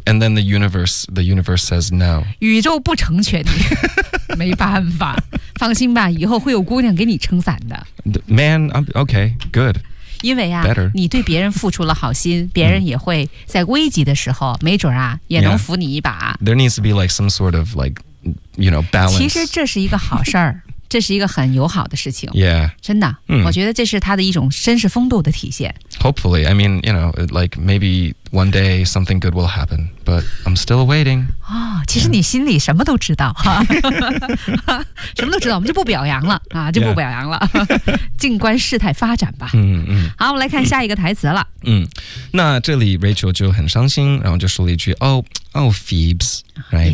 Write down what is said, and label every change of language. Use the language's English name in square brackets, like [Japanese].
[English] yeah. And then the universe says no. [Chinese] 宇宙不成全你。没办法，放心吧，以后会有姑娘给你撑伞的。 [English] Man, okay, good. [Chinese] 因为啊、 [English] Better. [Chinese] 你对别人付出了好心，别人也会在危急的时候没准啊也能扶你一把、 [English] yeah. There needs to be like some sort of like, you know, balance. [Chinese] 其实这是一个好事儿。这是一个很友好的事情 [English] yeah, [Chinese] 真的、嗯、我觉得这是他的一种绅士风度的体现。 [English] Hopefully, I mean, you know, like maybe One day something good will happen, but I'm still waiting. [Chinese] 哦，其实你心里什么都知道哈，什么都知道，我们就不表扬了啊，就不表扬了， yeah. 静观事态发展吧。嗯嗯。好，我们来看下一个台词了。嗯，那这里 Rachel 就很伤心，然后就说了一句：“哦 ，Phoebs， right？”